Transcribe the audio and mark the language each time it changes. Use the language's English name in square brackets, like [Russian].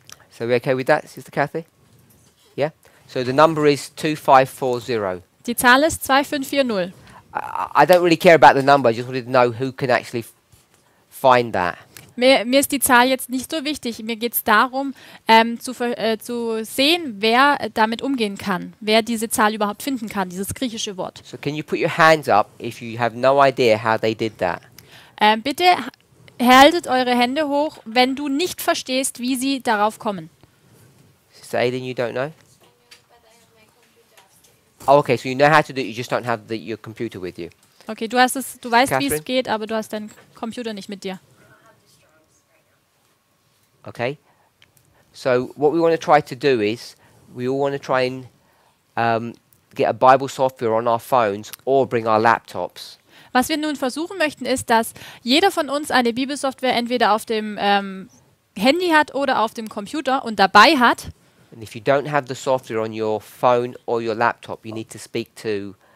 [English] So we okay with that, Sister Kathy? Yeah? So the number is 2540. [German] Die Zahl ist 2540. [English] I don't really care about the number, I just wanted to know who can actually find that. [German] Mir ist die Zahl jetzt nicht so wichtig. Mir geht es darum, zu sehen, wer damit umgehen kann. Wer diese Zahl überhaupt finden kann, dieses griechische Wort. [English] So can you put your hands up if you have no idea how they did that? [German] Bitte haltet eure Hände hoch, wenn du nicht verstehst, wie sie darauf kommen. [English] Sister Aidan, you don't know? Oh, okay, so you know how to do it, you just don't have your computer with you. [German] Okay, du weißt, wie es [English] Catherine? [German] geht, aber du hast deinen Computer nicht mit dir. [English] Okay? So what we want to try to do is, we all want to try and get a Bible software on our phones or bring our laptops. [German] Was wir nun versuchen möchten, ist, dass jeder von uns eine Bibelsoftware entweder auf dem Handy hat oder auf dem Computer und dabei hat. [English] And if you don't have the software on your phone or your laptop, you need to speak to